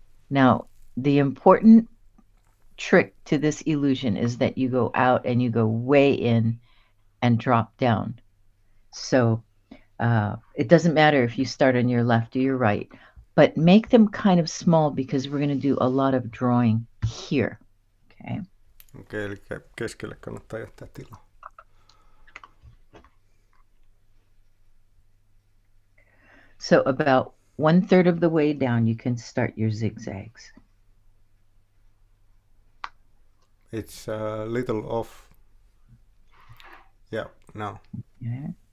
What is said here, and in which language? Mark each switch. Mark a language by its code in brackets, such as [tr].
[en] Now, the important trick to this illusion is that you go out and you go way in and drop down. So it doesn't matter if you start on your left or your right, but make them kind of small because we're going to do a lot of drawing here. Okay. [fi] Okei, eli keskelle kannattaa jättää tilaa. [en] So about 1/3 of the way down, you can start your zigzags. It's a little off. Yeah, now. Yeah.